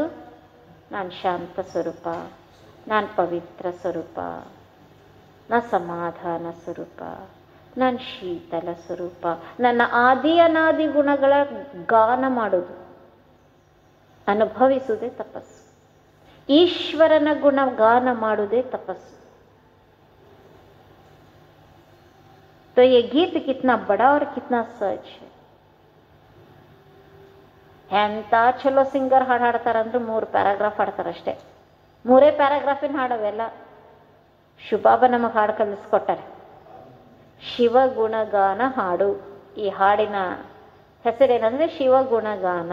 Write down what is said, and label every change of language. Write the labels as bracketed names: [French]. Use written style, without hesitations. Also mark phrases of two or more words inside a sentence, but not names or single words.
[Kannada] ನಾನು ಶಾಂತ ಸ್ವರೂಪ, ನಾನು ಪವಿತ್ರ ಸ್ವರೂಪ, ನಾನು ಸಮಾಧಾನ ಸ್ವರೂಪ, ನಾನು ಶೀತಲ ಸ್ವರೂಪ. ನನ್ನ ಆದಿ ಅನಾದಿ ಗುಣಗಳ ಗಾನ ಮಾಡೋದು, ಅನುಭವಿಸುವುದೇ ತಪಸ್ಸು. ಈಶ್ವರನ ಗುಣ ಗಾನ ಮಾಡುವುದೇ ತಪಸ್ಸು. [Hindi] तो ये गीत कितना बड़ा और कितना सच है. [Kannada] ಎಂತ ಚಲೋ ಸಿಂಗರ್ ಹಾಡು ಹಾಡ್ತಾರಂದ್ರೆ 3 ಪ್ಯಾರಾಗ್ರಾಫ್ ಹಾಡ್ತಾರಷ್ಟೇ. 3 ಪ್ಯಾರಾಗ್ರಾಫಿನ ಹಾಡವೆಲ್ಲ. ಶುಭಾಬ ನಮಗೆ ಹಾಡು ಕಲಿಸ್ಕೊಟ್ಟಾರೆ, ಶಿವಗುಣಗಾನ ಹಾಡು. ಈ ಹಾಡಿನ ಹೆಸರೇನಂದ್ರೆ ಶಿವಗುಣಗಾನ.